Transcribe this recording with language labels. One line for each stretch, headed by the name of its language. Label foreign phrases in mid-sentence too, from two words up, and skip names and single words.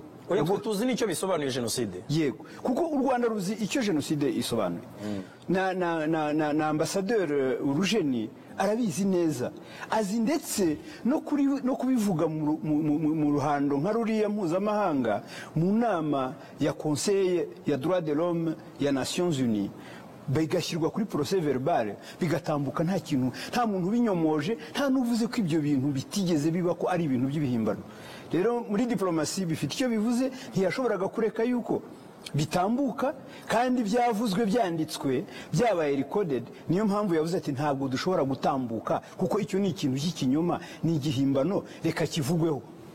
Kinyarwanda: oya tuzi nicyo bisobanuye genocide yego kuko u Rwanda ruzi icyo genocide isobanuye na ambasaderi Urujeni arabizi neza azi ndetse no kubivuga mu ruhando nka ruriya mpuzamahanga mu nama ya conseil ya
French: droit de l'homme
Kinyarwanda: ya Nations Unies bigashyirwa kuri
French: procès verbal
Kinyarwanda: bigatambuka nta kintu nta muntu binyomoje nta nuvuze ko ibyo bintu bitigeze biba ko ari ibintu by'ibihimbano rero muri diplomasi bifite icyo bivuze ntiyashoboraga kureka yuko bitambuka kandi byavuzwe byanditswe byabaye recorded niyo mpamvu yavuze ati ntabwo dushobora gutambuka kuko icyo ni ikintu cy'ikinyoma ni igihimbano reka kivugweho